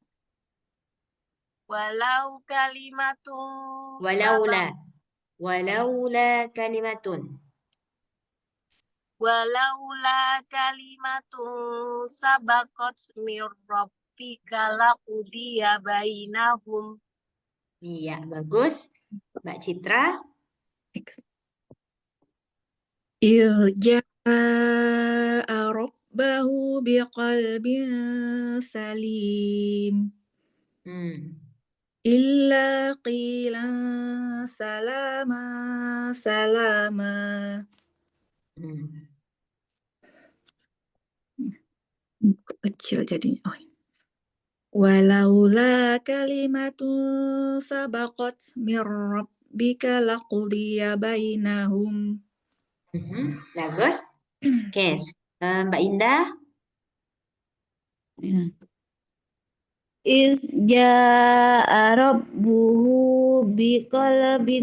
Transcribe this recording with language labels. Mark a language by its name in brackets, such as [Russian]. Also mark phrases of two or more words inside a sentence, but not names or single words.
[Arabic] ولو كلمة ولولا ولولا كلمة. ولولا كلمة سبقت من ربك لقضي بينهم. [Indonesian] Iya, bagus. Mbak Citra. [Arabic] إذ جاء ربه بقلب سليم Hmm. إلا قيلا سلاما سلاما Hmm. [Indonesian] kecil jadinya. Oh. [Arabic] ولولا كلمة سبقت من ربك لقضي بينهم. [Indonesian] Bagus. Oke, Mbak Indah. [Arabic] إذ جاء ربه بقلب